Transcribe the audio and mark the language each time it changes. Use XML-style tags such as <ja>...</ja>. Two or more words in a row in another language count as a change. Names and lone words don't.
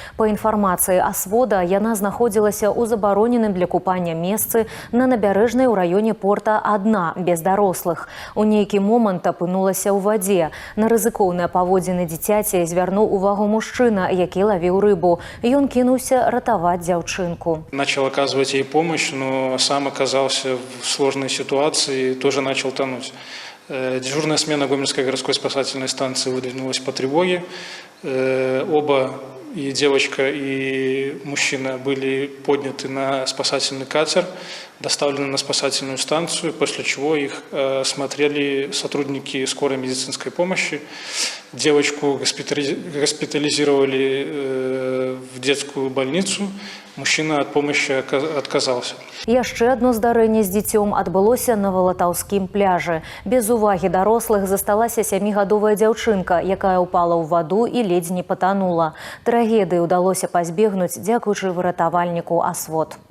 <be>Па інфармацыі асвода, яна знаходзілася ў забароненым для купання месцы на набярэжнай у раёне порта адна, без дарослых. У нейкі момант апынулася ў вадзе. На рызыкоўныя паводзіны дзіцяці звярнуў увагу мужчына, які лавіў рыбу. Ён кінуўся ратаваць дзяўчынку.</be> <ru>Начал оказывать ей помощь, но сам оказался в сложной ситуации и тоже начал тонуть. Дежурная смена Гомельской городской спасательной станции выдвинулась по тревоге. Оба, и девочка, и мужчина, были подняты на спасательный катер, доставлены на спасательную станцию, после чего их осмотрели сотрудники скорой медицинской помощи. Девочку госпитализировали в детскую больницу. Мужчина от помощи отказался.</ru> <be>Яшчэ адно здарэнне з дзіцём адбылося на Валатаўскім пляжы. Без увагі дарослых засталася 7-гадовая дзяўчынка, якая ўпала ў ваду і ледзь не патанула. Трагедыі ўдалося пазбегнуць дзякуючы выратавальніку «Асвод».</be>